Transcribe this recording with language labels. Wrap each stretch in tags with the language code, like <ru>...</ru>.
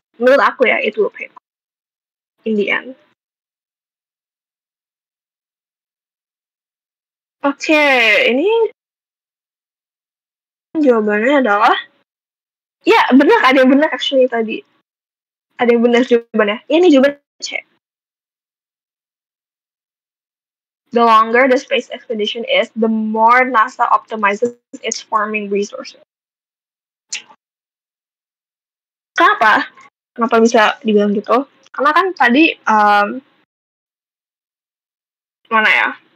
<id>Menurut aku ya,</id> <en>it will pay off in the end.</en> <id>Oke, ini jawabannya adalah ya benar, ada yang benar actually tadi. Ada yang benar jawabannya. Ya, ini jawabannya C.</id> <en>The longer the space expedition is, the more NASA optimizes its farming resources.</en> <id>Kenapa? Kenapa bisa dibilang gitu? Karena kan tadi mana ya?</id>